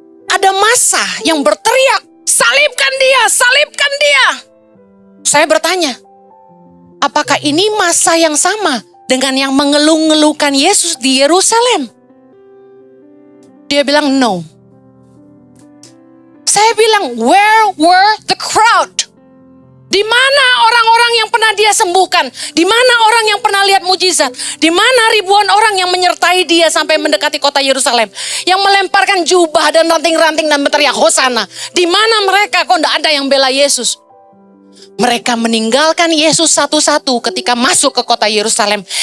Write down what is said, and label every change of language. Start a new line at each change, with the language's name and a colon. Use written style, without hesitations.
Indonesian: Ada massa yang berteriak, salibkan dia, salibkan dia. Saya bertanya, apakah ini massa yang sama dengan yang mengeluh-ngeluhkan Yesus di Yerusalem? Dia bilang no. Saya bilang,
English: where were the crowd?
Indonesian: Di mana orang-orang yang pernah dia sembuhkan? Di mana orang yang pernah lihat mujizat? Di mana ribuan orang yang menyertai dia sampai mendekati kota Yerusalem? Yang melemparkan jubah dan ranting-ranting dan berteriak Hosana. Di mana mereka? Kok tidak ada yang bela Yesus? Mereka meninggalkan Yesus satu-satu ketika masuk ke kota Yerusalem.